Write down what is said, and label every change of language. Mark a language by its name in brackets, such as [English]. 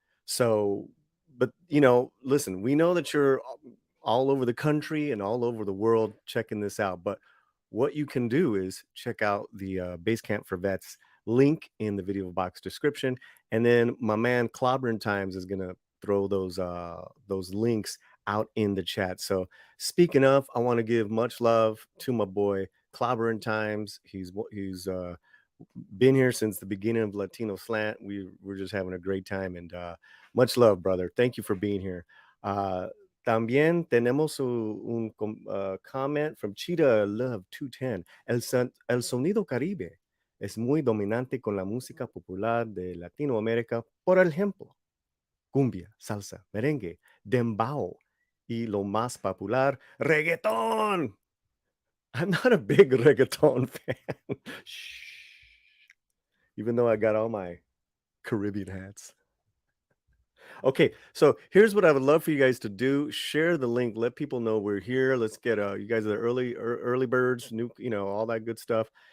[English] So, but listen, we know that you're all over the country and all over the world checking this out, but what you can do is check out the Basecamp for Vets link in the video box description, and then my man Clobbering Times is gonna throw those links out in the chat. So speaking of, I want to give much love to my boy Clobbering Times. He's been here since the beginning of Latino Slant. We're just having a great time, and much love, brother. Thank you for being here. [Spanish] También tenemos un [English] comment from [Spanish] Cheetah Love 210. El sonido Caribe es muy dominante con la música popular de Latinoamérica, por ejemplo, cumbia, salsa, merengue, dembow, y lo más popular, reggaeton. [English] I'm not a big reggaeton fan. Shh. Even though I got all my Caribbean hats. Okay, so here's what I would love for you guys to do. Share the link. Let people know we're here. Let's get you guys are the early birds, all that good stuff.